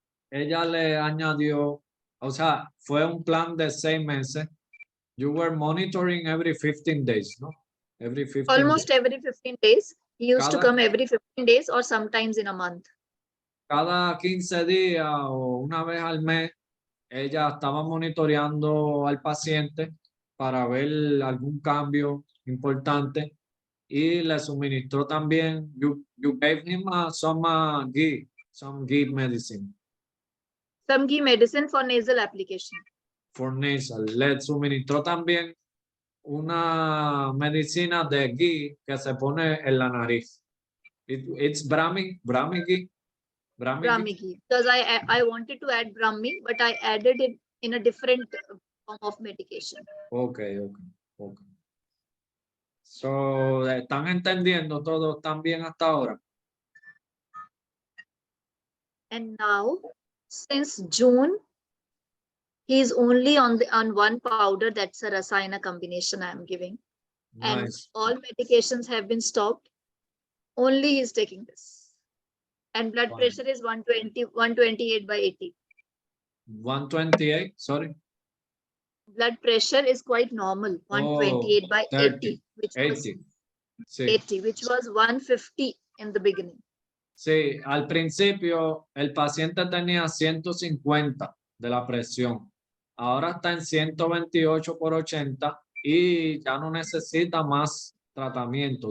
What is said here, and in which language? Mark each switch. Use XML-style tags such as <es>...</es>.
<es>Ella le añadió, o sea, fue un plan de 6 meses.</es> <en>You were monitoring every 15 days, no? Every 15 Almost days. every 15 days. He used to</en> <es>Cada-</es> <en>come every 15 days or sometimes in a month.</en> <es>Cada 15 días o una vez al mes, ella estaba monitoreando al paciente para ver algún cambio importante y le suministró también,</es> <en>you gave him some ghee medicine Some ghee medicine for nasal application. for nasal.</en> <es>Le suministró también una medicina de ghee que se pone en la nariz.</es> <en>It's Brahmi ghee. Brahmi ghee. Because I wanted to add Brahmi, but I added it in a different form of medication. Okay.</en> <es>So, ¿están entendiendo todo? ¿Están bien hasta ahora?</es> <en>And now, since June, he is only on one powder. That's a Rasayana combination I am giving. And Nice. all medications have been stopped. Only he is taking this. And blood Fine. pressure is 128/80. 128, sorry. Blood pressure is quite normal, 128/80, which was</en> <es>80. Sí.</es> <en>80, which was 150 in the beginning.</en> <es>Sí, al principio el paciente tenía 150 de la presión. Ahora está en 128/80 y ya no necesita más tratamiento.</es>